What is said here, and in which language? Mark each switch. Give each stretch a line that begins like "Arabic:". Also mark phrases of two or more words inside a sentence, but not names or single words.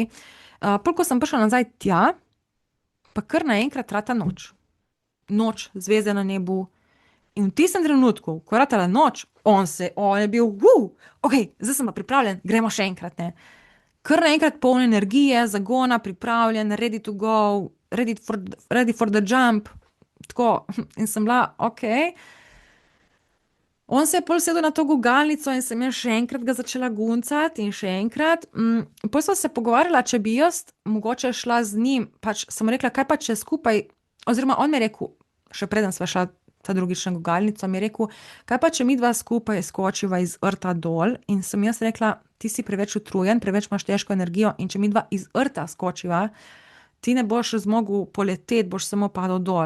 Slovenian: Pol, ko sem prišla nazaj tja, pa kar naenkrat rata noč. Noč, zvezde na nebu. In v tistem trenutku, ko je ratala noč, on je bil, ok, zdaj sem pa pripravljen, gremo še enkrat, ne. Kar naenkrat poln energije, zagona, pripravljen,
English: ready to go, ready for the jump.
Slovenian: Tako, in sem bila, ok. On se je pol sedel na to gugalnico in sem jaz še enkrat ga začela guncati in še enkrat. Pol sva se pogovarjala, če bi jaz mogoče šla z njim, pač sem rekla, kaj pa če skupaj, oziroma on mi je rekel, še preden sva šla ta drugič na gugalnico, mi je rekel, kaj pa če midva skupaj skočiva iz rta dol, in sem jaz rekla, ti si preveč utrujen, preveč imaš težko energijo in če midva iz rta skočiva, ti ne boš zmogel poleteti, boš samo padel dol.